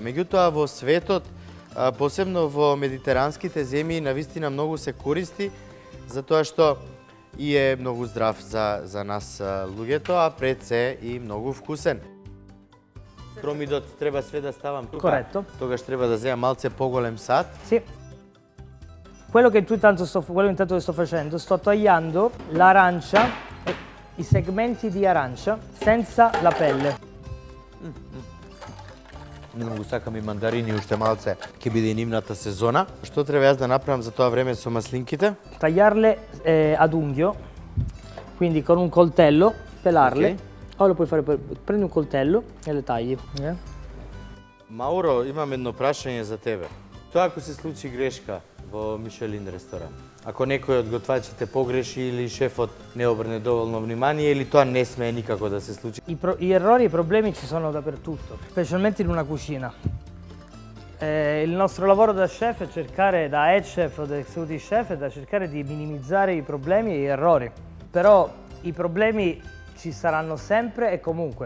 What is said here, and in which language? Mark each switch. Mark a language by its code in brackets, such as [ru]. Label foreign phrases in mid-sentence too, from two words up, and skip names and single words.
[mk] Меѓутоа, во светот, посебно во медитеранските земји, навистина многу се користи, затоа што и е многу здрав за нас луѓето, а пред се и многу вкусен. Промидот треба све да ставам тука. [it] Corretto. [mk] Тогаш треба да земам малце поголем сад. [it] Sì. Quello che intanto sto facendo, sto tagliando l'arancia, i segmenti di arancia senza la pelle. [mk] Многу сакам и мандарини, уште малце ќе биде и нивната сезона. Што треба јас да направам за тоа време со маслинките? [it] Tagliarle ad unghio, quindi con un coltello, pelarle. Ok. O lo puoi fare, prendi un coltello e le tagli. [mk] Мауро, имам едно прашање за тебе. Тоа ако се случи грешка во Мишелин ресторан, ако некој од готвачите погреши или шефот не обрне доволно внимание, или тоа не смее никако да се случи? [it] I errori e i problemi ci sono dappertutto, specialmente in una cucina. Il nostro lavoro da chef è cercare, da [en] head chef [it] o da [en] executive chef, [it] è da cercare di minimizzare i problemi e gli errori. Però i problemi ci saranno sempre e comunque.